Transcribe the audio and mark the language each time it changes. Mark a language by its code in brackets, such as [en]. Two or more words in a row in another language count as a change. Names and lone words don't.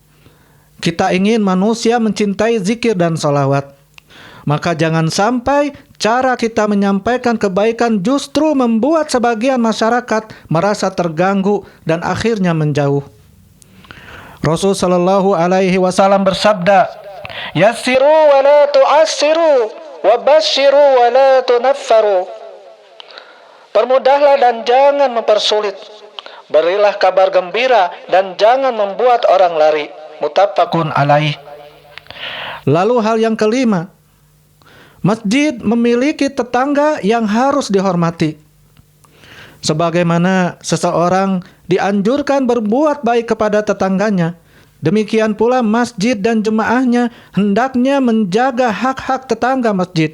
[id] Kita ingin manusia mencintai zikir dan sholawat. Maka jangan sampai cara kita menyampaikan kebaikan justru membuat sebagian masyarakat merasa terganggu dan akhirnya menjauh. Rasul [ar] صلى الله عليه وسلم [id] bersabda, [ar] "يسروا ولا تعسروا وبشروا ولا تنفروا." [id] Permudahlah dan jangan mempersulit. Berilah kabar gembira dan jangan membuat orang lari. [ar] متفق عليه. [id] Lalu hal yang kelima, masjid memiliki tetangga yang harus dihormati. Sebagaimana seseorang dianjurkan berbuat baik kepada tetangganya, demikian pula masjid dan jemaahnya hendaknya menjaga hak-hak tetangga masjid.